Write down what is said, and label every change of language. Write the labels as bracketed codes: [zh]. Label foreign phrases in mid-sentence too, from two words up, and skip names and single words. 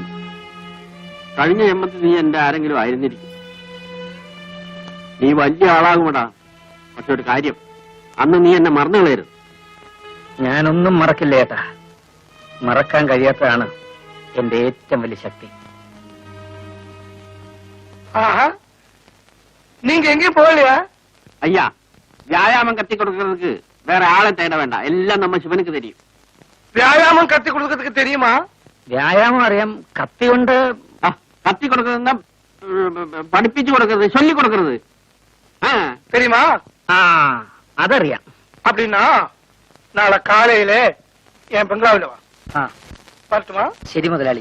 [ml] കഴിഞ്ഞ ജന്മത്തിൽ നീ എന്റെ ആരെങ്കിലും ആയിരുന്നിരിക്കും. നീ വലിയ ആളാകുമടാ. പക്ഷെ ഒരു കാര്യം, അന്ന് നീ എന്നെ മറന്നു കളയരുത്. ഞാനൊന്നും മറക്കില്ല ചേട്ടാ. മറക്കാൻ കഴിയാത്തതാണ് എന്റെ ഏറ്റവും വലിയ ശക്തി. [ta] ஆஹா, நீங்க எங்கேயும் போகலையா? ஐயா, வியாயாமம் கத்தி கொடுக்கறதுக்கு வேற ஆளை தேட வேண்டாம். எல்லாம் நம்ம சிவனுக்கு தெரியும். வியாயாமம் கத்தி கொடுக்கறதுக்கு தெரியுமா? [ml] വ്യായാമം അറിയാം. കത്തി കൊണ്ട് [ta] கத்தி கொடுக்கறதுன்னா படிப்பிச்சு கொடுக்கறது, சொல்லி கொடுக்கறது தெரியுமா? [ml] അതറിയാം. [ta] அப்படின்னா நாளை காலையில என் பெங்களாவில வா. வரட்டுமா? [ml] ശരി മുതലാളി.